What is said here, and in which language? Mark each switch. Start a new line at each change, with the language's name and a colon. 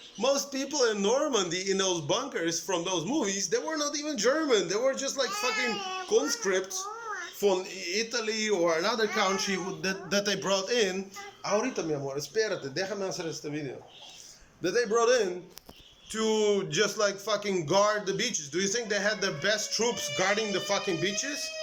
English: Most people in Normandy, in those bunkers from those movies, they were not even German. They were just like fucking conscripts from Italy or another country that they brought in.
Spanish: Ahorita, mi amor, espérate, déjame hacer este video.
English: That they brought in to just like fucking guard the beaches. Do you think they had the best troops guarding the fucking beaches?